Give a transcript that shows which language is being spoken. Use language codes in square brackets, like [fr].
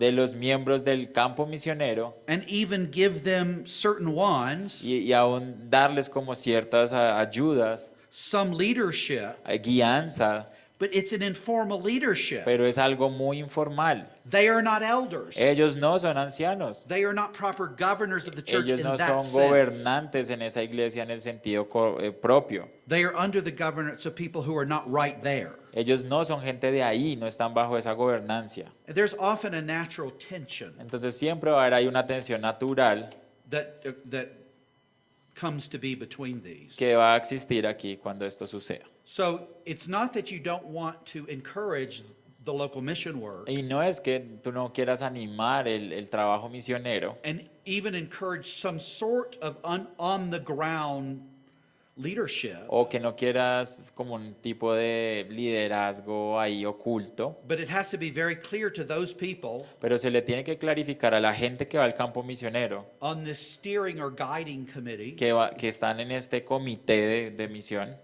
[es] de los miembros del campo misionero, [en] and even give them certain ones [es] y aún darles como ciertas ayudas, [en] some leadership, [es] guianza, [en] but it's an informal leadership. [es] pero es algo muy informal. [en] They are not elders. [es] Ellos no son ancianos. [en] They are not proper governors of the church [es] Ellos [en] in [es] no [en] that [es] son [en] sense. [es] gobernantes en esa iglesia en el sentido propio. [en] They are under the governance of people who are not right there. [es] Ellos no son gente de ahí, no están bajo esa gobernancia. [en] There's often a natural tension [es] Entonces siempre va a haber ahí una tensión natural [en] that comes to be between these. [es] que va a existir aquí cuando esto suceda. [en] So it's not that you don't want to encourage the local mission work [es] Y no es que tú no quieras animar el trabajo misionero [en] and even encourage some sort of on the ground leadership, [es] o que no quieras como un tipo de liderazgo ahí oculto, [en] but it has to be very clear to those people [es] pero se le tiene que clarificar a la gente que va al campo misionero, [en] on this steering or guiding committee [es] que están en este comité de misión,